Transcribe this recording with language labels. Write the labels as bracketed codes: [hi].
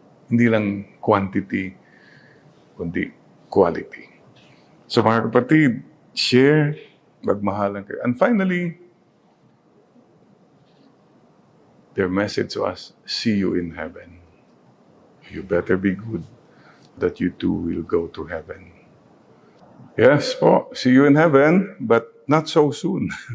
[tl] Hindi lang quantity, kundi quality. So mga kapatid, share, magmahalan kayo. [en] And finally, their message to us, see you in heaven. You better be good that you too will go to heaven. Yes po, see you in heaven, but not so soon.